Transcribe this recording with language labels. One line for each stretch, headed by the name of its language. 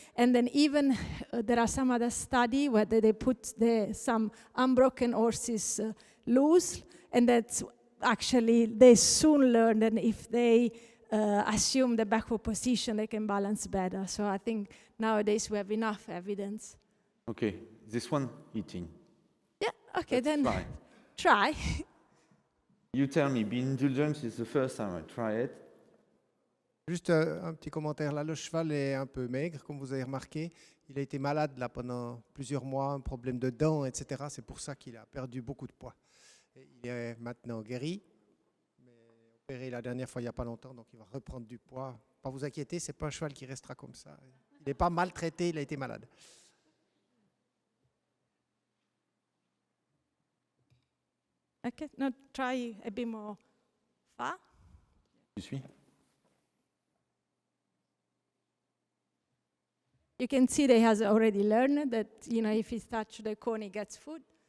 English: And then even there are some other study where they put some unbroken horses loose, and that's actually, they soon learn that if they assume the backward position, they can balance better. So I think nowadays we have enough evidence. Okay, this one eating. Yeah, okay, Let's then try. You tell me, being indulgent is the first time I try it.
French: Juste un petit commentaire là, le cheval est un peu maigre, comme vous avez remarqué. Il a été malade là pendant plusieurs mois, un problème de dents, etc. C'est pour ça qu'il a perdu beaucoup de poids. Et il est maintenant guéri, mais opéré la dernière fois il n'y a pas longtemps, donc il va reprendre du poids. Pas vous inquiéter, c'est pas un cheval qui restera comme ça. Il n'est pas maltraité, il a été malade.
English: Okay, now try a bit more far.
French: Tu suis?
English: You can see that he has already learned that, if he touches the cone, he gets food.